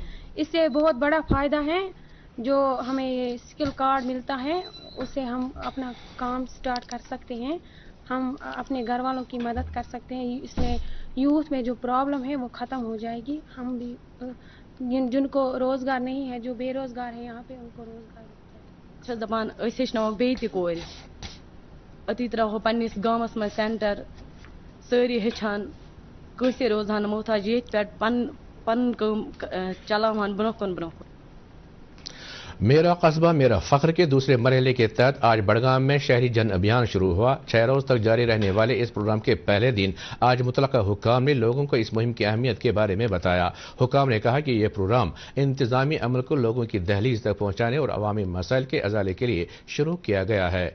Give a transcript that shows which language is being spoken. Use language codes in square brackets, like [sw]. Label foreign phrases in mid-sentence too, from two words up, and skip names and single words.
[ur] اس سے بہت بڑا فائدہ ہے جو ہمیں یہ اسکل کارڈ ملتا ہے، اس سے ہم اپنا کام سٹارٹ کر سکتے ہیں، ہم اپنے گھر والوں کی مدد کر سکتے ہیں۔ اس میں یوتھ میں جو پرابلم ہے وہ ختم ہو جائے گی، ہم بھی جن کو روزگار نہیں ہے، جو بے روزگار ہے یہاں پہ، ان کو روزگار [ks] چھس دپان أسۍ ہیٚچھناوو بیٚیہِ تہِ کورِ، أتی ترٛاوہو پننِس گامس منٛز سینٹر، سٲری ہیٚچھان، کٲنٛسے روزہان نہٕ محتاج، ییٚتھۍ پٮ۪ٹھ پنُن کٲم چلاوہان برٛونٛہہ کُن برٛونٛہہ کُن۔ [ur] میرا قصبہ میرا فخر کے دوسرے مرحلے کے تحت آج بڑگام میں شہری جن ابھیان شروع ہوا۔ 6 روز تک جاری رہنے والے اس پروگرام کے پہلے دن آج متعلقہ حکام نے لوگوں کو اس مہم کی اہمیت کے بارے میں بتایا۔ حکام نے کہا کہ یہ پروگرام انتظامی عمل کو لوگوں کی دہلیز تک پہنچانے اور عوامی مسائل کے ازالے کے لیے شروع کیا گیا ہے۔